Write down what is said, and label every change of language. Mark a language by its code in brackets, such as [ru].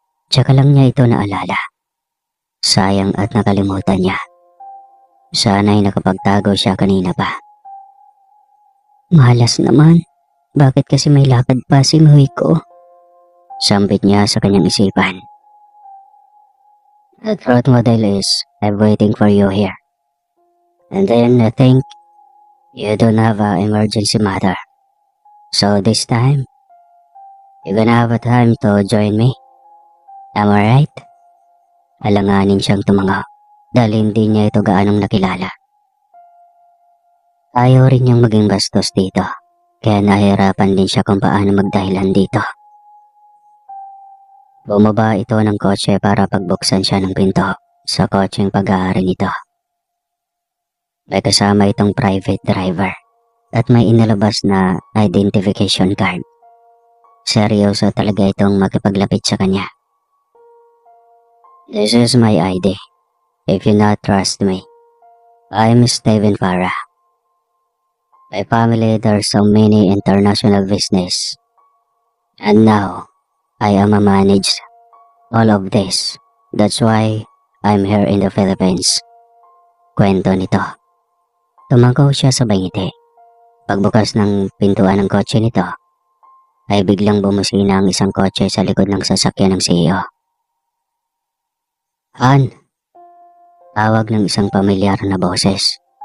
[tl] Tsaka lang niya ito naalala. Sayang at nakalimutan niya. Sana'y nakapagtago siya kanina pa. Malas naman. Bakit kasi may lakad pa si Muiko? Sampit niya sa kanyang isipan. [en] The truth, Model, is I'm waiting for you here. And then I think you don't have an emergency matter. So this time, you're gonna have a time to join me. Am I right? [tl] Alanganin siyang tumango dahil hindi niya ito gaanong nakilala. Ayaw rin niyang maging bastos dito, kaya nahirapan din siya kung paano magdahilan dito. Bumaba ito ng kotse para pagbuksan siya ng pinto sa kotseng pag-aari nito. May kasama itong private driver at may inalabas na identification card. Seryoso talaga itong makipaglapit sa kanya. [en] This is my ID. If you not trust me, I'm Steven Farah. My family does so many international business. And now, I am a manage all of this. That's why I'm here in the Philippines. [tl] Kwento nito. Tumago siya sa ngiti. Pagbukas ng pintuan ng kotse nito, ay biglang bumusina ang isang kotse sa likod ng sasakyan ng CEO. Han! Tawag ng isang pamilyar na boses.